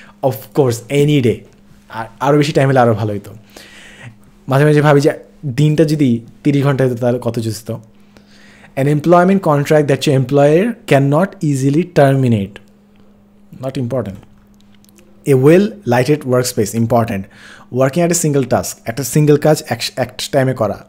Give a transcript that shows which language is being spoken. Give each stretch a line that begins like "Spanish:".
Bangla: Of course, any day. আরও বেশি time হলে আরও ভালো হতো। মাঝে মাঝে ভাবি যে দিনটা যদি 30 ঘন্টা হতো তাহলে কত জুস্ত।
English: An employment contract that your employer cannot easily terminate. Not important. A well-lighted workspace. Important. Working at a single task. At a single
Bangla: কাজ একটা টাইমে করা.